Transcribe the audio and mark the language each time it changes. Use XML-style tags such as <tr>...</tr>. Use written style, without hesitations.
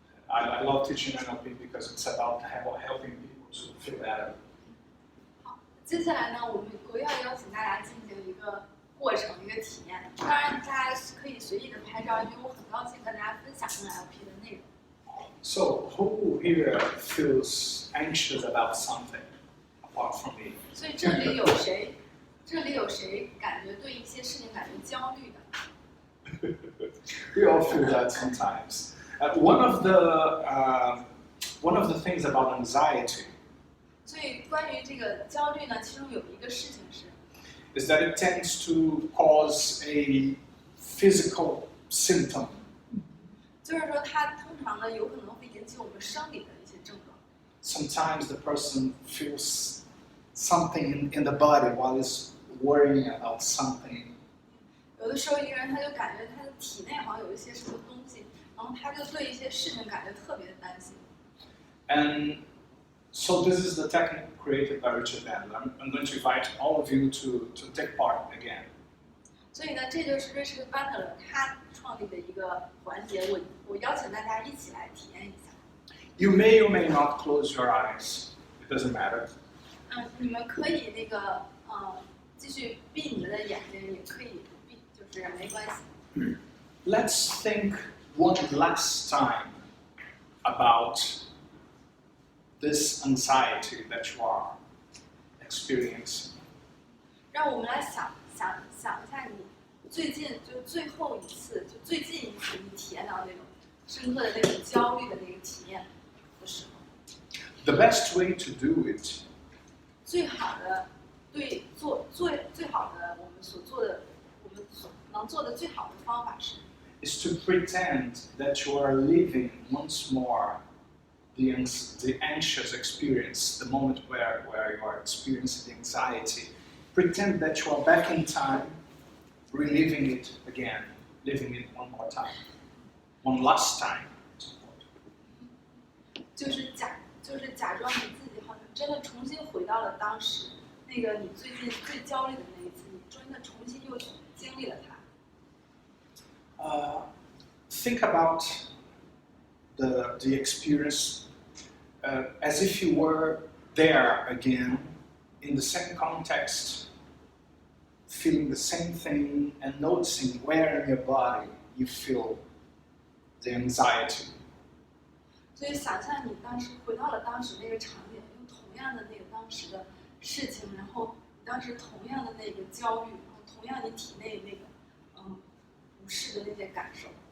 <en>And I love teaching NLP because it's about helping people to feel better.</en> <zh>好，接下来呢，我要邀请大家进行一个过程，一个体验。当然，大家可以随意的拍照，因为我很高兴跟大家分享 NLP 的内容。</zh> <en>So, who here feels anxious about something apart from me?</en> <zh>所以这里有谁感觉对一些事情感觉焦虑的？</zh> <en>We all feel that sometimes. One of the things about anxiety</en> <zh>所以关于这个焦虑呢，其中有一个事情是</zh> <en>is that it tends to cause a physical symptom.</en> <zh>就是说它通常呢有可能会引起我们生理的一些症状。</zh> <en>Sometimes the person feels something in the body while he's worrying about something.</en> <zh>有的时候一个人他就感觉他的体内好像有一些什么东西，然后他就对一些事情感觉特别的担心。</zh> <en>And so this is the technique created by Richard Bandler. I'm going to invite all of you to take part again.</en> <zh>所以呢，这就是 Richard Bandler 他创立的一个环节，我邀请大家一起来体验一下。</zh> <en>You may or may not close your eyes. It doesn't matter.</en> <zh>你们可以继续闭你们的眼睛，也可以不闭，就是没关系。</zh> <en>Let's think one last time about this anxiety that you are experiencing.</en> <zh>让我们来想一下你最近就最后一次，就最近一次你体验到那种深刻的那种焦虑的那个体验的时候。</zh> <en>The best way to do it</en> <zh>最好的最好的我们所能做的最好的方法是</zh> <en>is to pretend that you are living once more the anxious experience, the moment where you are experiencing the anxiety. Pretend that you are back in time, reliving it again, living it one more time, one last time.</en> <zh>就是假装你自己好像真的重新回到了当时那个你最近最焦虑的那一次，你真的重新又经历了它。</zh> <en>Think about the experience as if you were there again, in the same context, feeling the same thing and noticing where in your body you feel the anxiety.</en> <zh>所以想象你当时回到了当时那个场景，用同样的那个当时的事情，然后你当时同样的那个焦虑，然后同样你体内那个不适的那些感受。</zh>